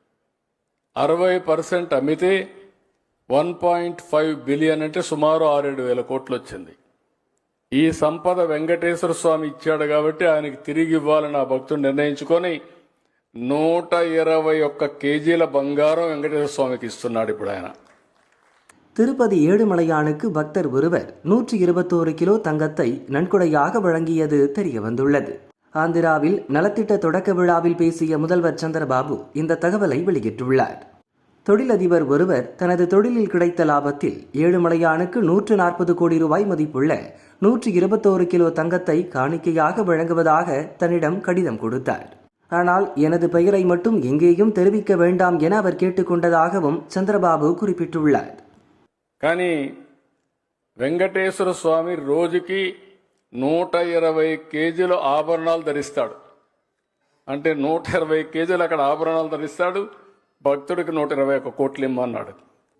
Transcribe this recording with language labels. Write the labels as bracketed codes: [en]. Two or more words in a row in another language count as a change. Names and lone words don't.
[te] 60% అమ్మితే 1.5 బిలియన్ అంటే సుమారు 6-7 కోట్లు వచ్చింది. ఈ సంపద వెంకటేశ్వర స్వామి ఇచ్చాడు కాబట్టి ఆయనకి తిరిగి ఇవ్వాలని ఆ భక్తుడు నిర్ణయించుకొని 121 కేజీల బంగారం వెంకటేశ్వర స్వామికి ఇస్తున్నాడు ఇప్పుడు ఆయన. [ta] திருப்பதி ஏழுமலையானுக்கு பக்தர் ஒருவர் 121 கிலோ தங்கத்தை நன்கொடையாக வழங்கியது தெரிய வந்துள்ளது. ஆந்திராவில் நலத்திட்ட தொடக்க விழாவில் பேசிய முதல்வர் சந்திரபாபு இந்த தகவலை வெளியிட்டுள்ளார். தொழிலதிபர் ஒருவர் தனது தொழிலில் கிடைத்த லாபத்தில் ஏழுமலையானுக்கு 140 கோடி ரூபாய் மதிப்புள்ள 121 கிலோ தங்கத்தை காணிக்கையாக வழங்குவதாக தன்னிடம் கடிதம் கொடுத்தார். ஆனால் எனது பெயரை மட்டும் எங்கேயும் தெரிவிக்க வேண்டாம் என அவர் கேட்டுக்கொண்டதாகவும் சந்திரபாபு குறிப்பிட்டுள்ளார். [te] కానీ వెంకటేశ్వర స్వామి రోజుకి 120 కేజీల ఆభరణాలు ధరిస్తాడు. అంటే 120 కేజీలు అక్కడ ఆభరణాలు ధరిస్తాడు. భక్తుడికి 121 కోట్లు ఇమ్మన్నాడు.